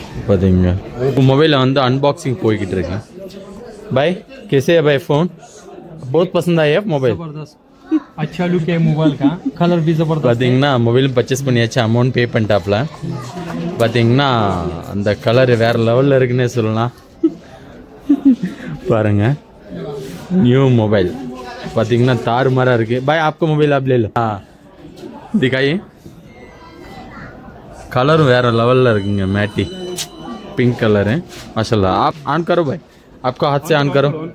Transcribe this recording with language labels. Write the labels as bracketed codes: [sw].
[ta] பாத்தீங்க, मोबाइल வந்து அன்பாக்சிங் போய்கிட்டு இருக்கு. [hi] भाई कैसे है भाई फोन? बहुत पसंद आया मोबाइल. अच्छा लुक है मोबाइल का, कलर भी जबरदस्त. [ta] பாத்தீங்கன்னா மொபைல் பர்ச்சேஸ் பண்ணியாச்சு. Amount pay பண்ணிட்டாப்ல. பாத்தீங்கன்னா அந்த கலர் வேற லெவல்ல இருக்குன்னே சொல்லலாம். பாருங்க, நியூ मोबाइल பாத்தீங்கன்னா தாறுமாறா இருக்கு. [hi] भाई आपका मोबाइल आप ले लो. हाँ दिखाइए. कलर [ta] वेरा लेवल இருக்குங்க. [hi] मैटी पिंक कलर है माशाल्लाह. आप ऑन करो भाई, आपका हाथ से ऑन करो.